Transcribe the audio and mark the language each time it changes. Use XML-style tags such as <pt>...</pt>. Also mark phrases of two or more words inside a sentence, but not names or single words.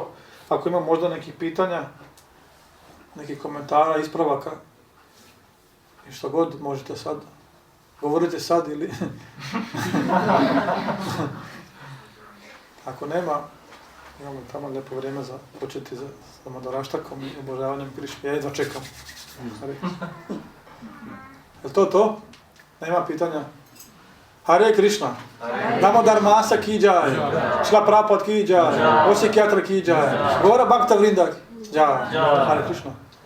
<hr>Ako ima možda nekih pitanja, nekih komentara, ispravaka, i što god možete sad, govorite sad ili... Ako nema, imamo tamo lijepo vrijeme za početi sa Madaraštakom i obožavanjem Krišne. Ja jedva čekam. Je to? Nema pitanja? Hare Krishna.</hr> <hi>दामोदर मास की जय. शीला प्रभुपाद की जय. ओसिक यात्रा की जय. गौर भक्त वृन्द की जय.</hi> <hr>Hare Krishna.</hr>